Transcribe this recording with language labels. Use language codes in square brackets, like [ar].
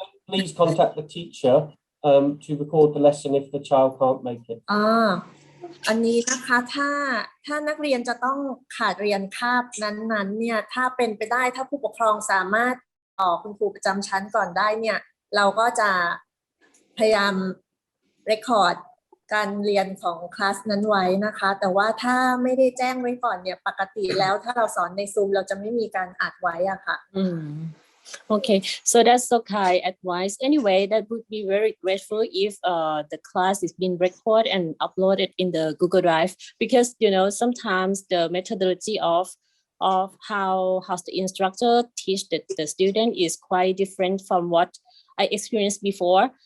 [en] Please contact the teacher to record the lesson if the child can't make it. [th] อันนี้นะคะถ้านักเรียนจะต้องขาดเรียนคาบนั้นๆเนี่ยถ้าเป็นไปได้ถ้าผู้ปกครองสามารถต่อคุณครูประจำชั้นก่อนได้เนี่ยเราก็จะพยายามเรคคอร์ดการเรียนของคลาสนั้นไว้นะคะแต่ว่าถ้าไม่ได้แจ้งไว้ก่อนเนี่ยปกติแล้วถ้าเราสอนในซูมเราจะไม่มีการอัดไว้อะค่ะ [en] Okay, so that's so kind advice. Anyway, that would be very grateful if the class is being recorded and uploaded in the Google Drive, because sometimes the methodology of how the instructor teach the student is quite different from what I experienced before.